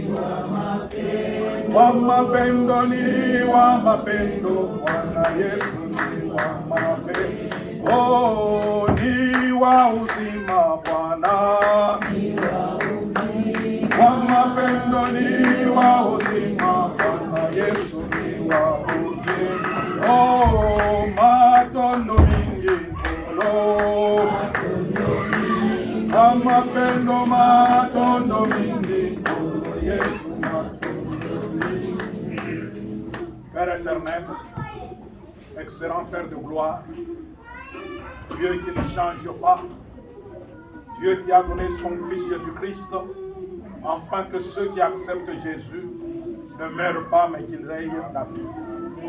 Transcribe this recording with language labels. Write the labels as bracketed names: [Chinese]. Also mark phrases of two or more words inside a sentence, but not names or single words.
[Swahili] Wa mapendo ni wa mapendo, Bwana Yesu ni wa mapendo. Oh, ni wa uzima Bwana. Wa mapendo ni wa uzima, Bwana Yesu ni wa uzima. [Lingala] Oh, matondo mingi kolo. [Swahili] Wa mapendo [Lingala] matondo mingi kolo Yesu. [French] Père éternel, excellent Père de gloire, Dieu qui ne change pas, Dieu qui a donné son Fils Jésus-Christ, afin que ceux qui acceptent Jésus ne meurent pas, mais qu'ils aient la vie.